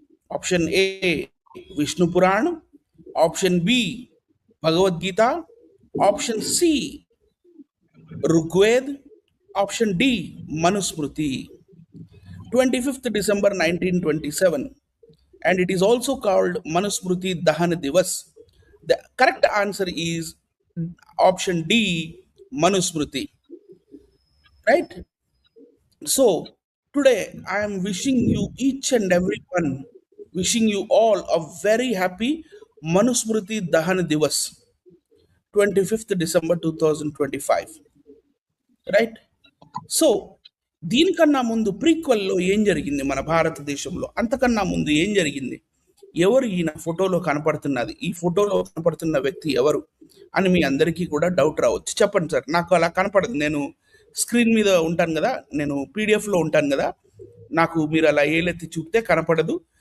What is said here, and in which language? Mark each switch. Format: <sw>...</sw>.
<hi>Option A Vishnu Purana, option B Bhagavad Gita, option C Rigveda, option D Manusmriti.</hi> <en>25th December 1927, and it is also called Manusmriti Dahan Divas. The correct answer is option D, Manusmriti. Right? So today I am wishing you each and everyone, wishing you all a very happy Manusmriti Dahan Divas, 25th December 2025. Right?</en> <te>So దీనికన్నా ముందు ప్రీక్వెల్లో ఏం జరిగింది మన భారతదేశంలో? అంతకన్నా ముందు ఏం జరిగింది? ఎవరు ఈయన ఫోటోలో కనపడుతున్నది? ఈ ఫోటోలో కనపడుతున్న వ్యక్తి ఎవరు అని మీ అందరికీ కూడా డౌట్ రావచ్చు. చెప్పండి సార్, నాకు అలా కనపడదు. నేను స్క్రీన్ మీద ఉంటాను కదా, నేను పీడిఎఫ్లో ఉంటాను కదా, నాకు మీరు అలా ఏలెత్తి చూపితే కనపడదు.</te>